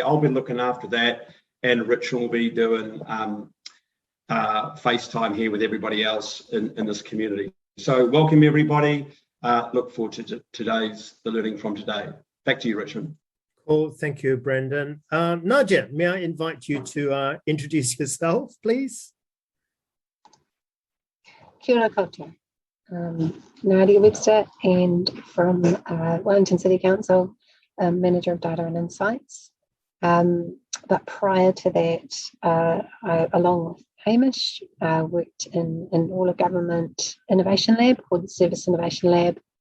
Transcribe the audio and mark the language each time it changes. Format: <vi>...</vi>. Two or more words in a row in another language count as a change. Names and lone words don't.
<en>I'll be looking after that, and Richard will be doing FaceTime here with everybody else in this community. So welcome everybody. Look forward to the learning from today. Back to you, Richmond. Cool, thank you, Brendan. Nadia, may I invite you to introduce yourself, please?</en> <mi>Kia ora koutou.</mi> <en>Nadia Webster, and from Wellington City Council, Manager of Data and Insights. But prior to that, I, along with Hamish, worked in all of government innovation lab called the Service Innovation Lab.</en>